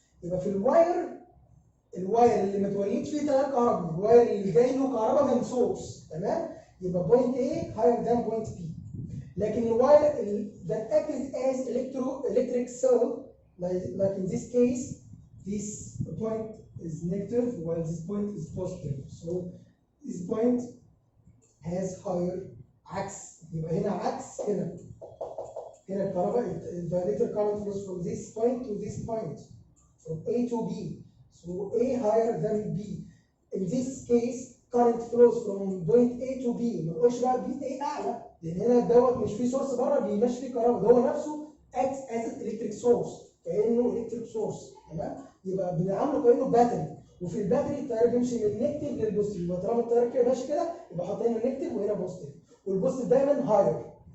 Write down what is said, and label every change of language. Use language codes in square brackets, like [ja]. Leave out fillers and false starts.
[ar] يبقى في الواير اللي ما اتولدش فيه تيار كهربي، الواير اللي جاي له كهرباء من سورس، تمام؟ يبقى [en] Point A higher than point B. [ar] لكن الواير [en] that acts as electric cell, like in this case, this point is negative while this point is positive. So this point has higher [ar] عكس، يبقى هنا عكس هنا. هنا الكهرباء [en] the electric current flows from this point to this point, from A to B. So A higher than B. In this case, current flows from point A to B. [ar] ما نقولش بقى B A أعلى، لأن هنا دوت مش في سورس بره بيمشي فيه كهرباء، ده هو نفسه [en] acts as an electric source، [ar] كأنه [en] electric source، [ar] تمام؟ يبقى بنعامله كأنه باتري، وفي الباتري التيار بيمشي من النيجاتيف للبوزيتيف، يبقى طالما التيار كده ماشي كده يبقى حاطين هنا نيجاتيف وهنا بوزيتيف، والبوزيتيف دايما هاير.